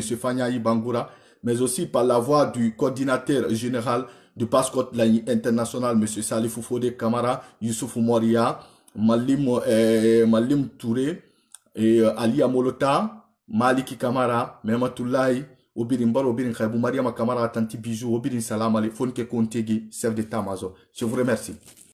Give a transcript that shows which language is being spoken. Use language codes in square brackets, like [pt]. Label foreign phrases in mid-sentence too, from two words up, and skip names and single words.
[fr] Fanyaï Bangoura, mais aussi par la voix du coordinateur général de Passport International, M. Salifou Fode Kamara, Youssouf Moria, Malim Touré, et Ali Amolota, Maliki Kamara, Mematoulaye, Obirin Bar, Obirin Khaibou, Mariama Kamara, Tanti Bijou, Obirin Salam, Fonke Kontegi, chef d'état-major. Je vous remercie.